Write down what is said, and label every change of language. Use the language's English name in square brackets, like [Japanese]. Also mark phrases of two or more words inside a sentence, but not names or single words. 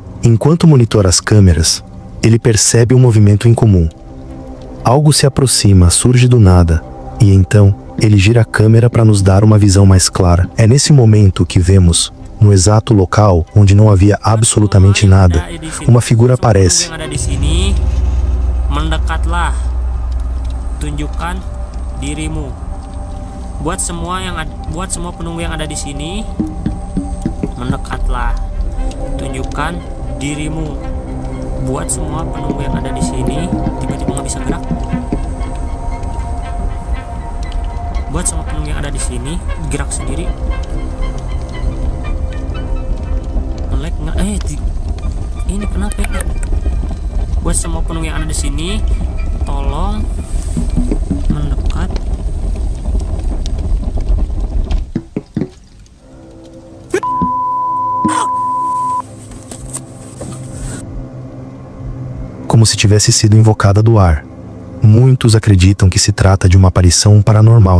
[Portuguese] Enquanto monitora as câmeras, ele percebe um movimento incomum. Algo se aproxima, surge do nada, e então ele gira a câmera para nos dar uma visão mais clara. É nesse momento que vemos, no exato local onde não havia absolutamente nada, uma figura aparece. [Indonesian] Mendekatlah, tunjukkan dirimu. Buat semua penunggu yang ada di sini, mendekatlah. Tunjukkan dirimu. Buat semua penunggu yang ada di sini, tiba-tiba nggak bisa gerak. Buat semua penunggu yang ada di sini, gerak sendiri. Nge-lag nggak? Ini kenapa ya? Buat semua penunggu yang ada di sini, tolong mendekat. [Portuguese] Como se tivesse sido invocada do ar. Muitos acreditam que se trata de uma aparição paranormal.